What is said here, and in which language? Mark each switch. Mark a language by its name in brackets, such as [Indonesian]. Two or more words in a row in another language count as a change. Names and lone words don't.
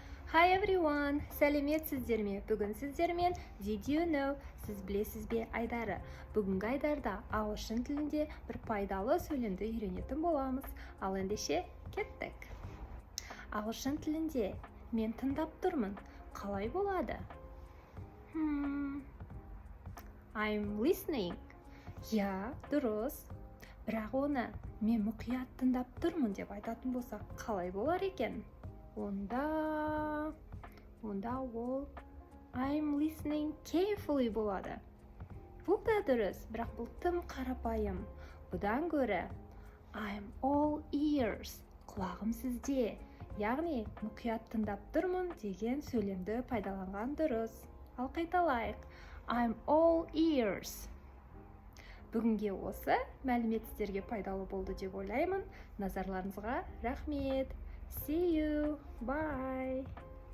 [English] Hi everyone! [Kazakh] Сәлеметсіздер ме? Бүгін сіздермен [English] Did you know? [Kazakh] Сіз білесіз бе айдары. Бүгінгі айдарда ағылшын тілінде бір пайдалы сөйлемді үйренетін боламыз. Ал ендеше кеттік. Ағылшын тілінде мен тыңдап тұрмын. Қалай болады? [English] I'm listening. [Kazakh] Я, дұрыс. Бірақ оны мен мұқият тыңдап тұрмын деп айтатын болсақ, қалай болар екен? Онда ол [English] I'm listening carefully [Kazakh] болады. Бұл да дұрыс, бірақ бұл тым қарапайым. Бұдан гөрі [English] I'm all ears. [Kazakh] Құлағым сізде. Яғни мұқият тыңдап тұрмын деген сөйлемді пайдаланған дұрыс. Ал қайталайық. [English] I'm all ears. [Kazakh] Бүгінге осы мәлімет сіздерге пайдалы болды деп ойлаймын. Назарларыңызға рахмет. [English] See you. Bye.